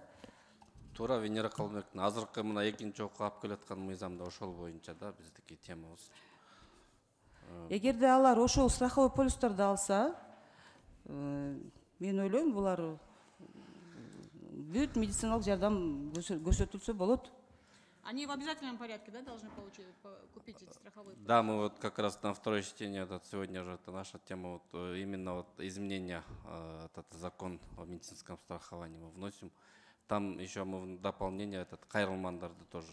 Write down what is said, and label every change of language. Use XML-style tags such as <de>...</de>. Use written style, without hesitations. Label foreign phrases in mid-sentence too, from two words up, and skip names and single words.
<ky>Туура, Венера Калмыковна, азыркы мына экинчи окуп алып келаткан мыйзамда ошол боюнча да биздики темабыз. Эгерде алар ошол страховой полистарды алса, мен ойлойм, булар бүт медициналык жардам көрсөтүлсө болот.</ky> <ru>Они в обязательном порядке, да, должны купить эти страховые полисы? Да, мы вот как раз на второе чтение, сегодня же это наша тема, именно изменения, этот закон о медицинском страховании мы вносим. Там еще мы в дополнение этот кайрылмандарды тоже.</ru>